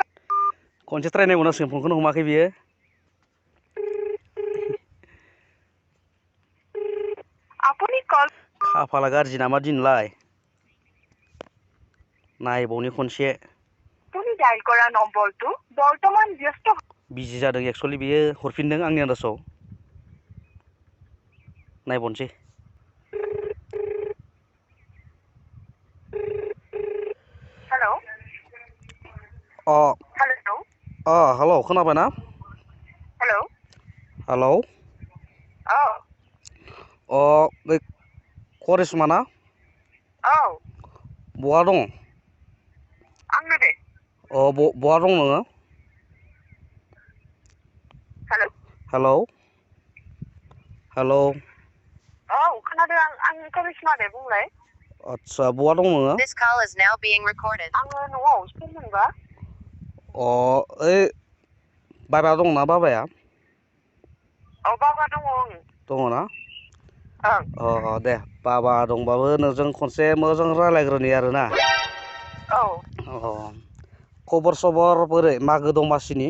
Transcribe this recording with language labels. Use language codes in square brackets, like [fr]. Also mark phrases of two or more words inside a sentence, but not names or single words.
[brx] खनसे ट्राइ नायबावनांसिगोन फनखौनो हमाखै बियो [as] আপুনি कल [brx] खाफाला गाज्रि नामा दिनलाय नायबावनि खनसे [as] আপুনি डायल কৰা নম্বৰটো বৰ্তমান ব্যস্ত [brx] बिजि जादों एक्चुअली बियो हरफिनदों आंनि आन्दासाव नायबावनोसै हेलौ हेलौ हेलौ खोनाबायना हेलौ हेलौ औ बे करिश्मा ना औ बहा दं आंनो दे बहा दं नोङो हेलौ हेलौ हेलौ औ खोनादों आं करिश्मा दे बुंलाय आतसा बहा दं नोङो [en] This call is now being recorded [brx] आङो न'आव सोरमोनबा ओइ बाबा दंना बाबाया औ बाबा दङ दङ ना ओं दे बाबा दंबाबो नोंजों खनसे मोजां रायज्लायग्रोनि आरोना औ खबर सबर बोरै मागो दमासिनि